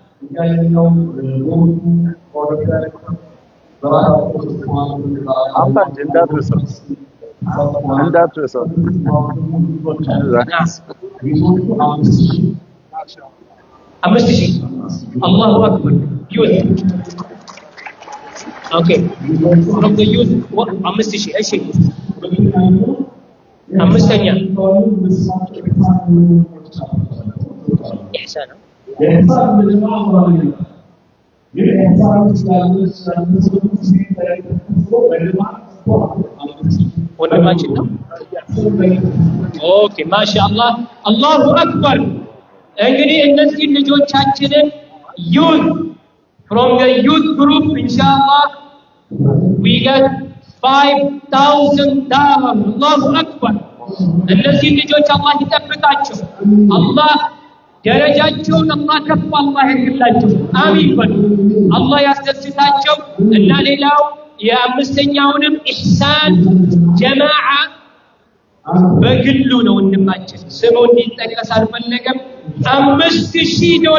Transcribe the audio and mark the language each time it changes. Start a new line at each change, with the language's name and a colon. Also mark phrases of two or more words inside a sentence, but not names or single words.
Amharic: አምጣ እንዳትረሳው እንዳትረሳው። $5000
Arabic: الله أكبر።
English: youth okay from the youth
Amharic: $5000 እሺ። አምስተኛ ኢሕሳን ወንድማችን ነው። ኦኬ ማሻአላህ
Arabic: الله أكبر።
Amharic: እንግዲህ እነዚህ ልጆቻችንን
English: youth from the youth group inshallah we get $5000.
Arabic: الله أكبر።
Amharic: እነዚህ ልጆች አላህ ይጠብቃቸው። አላህ ደረጃቸውን አላህ ከፍ አላህ ያድርግላቸው አሚን በሉ አላህ ያስደስታቸው እና ሌላው የአምስተኛውንም ኢህሳን ጀማዓ በግሉ ነው ወንድማችን ስሙ እንዲጠቀስ አልፈለገም $5000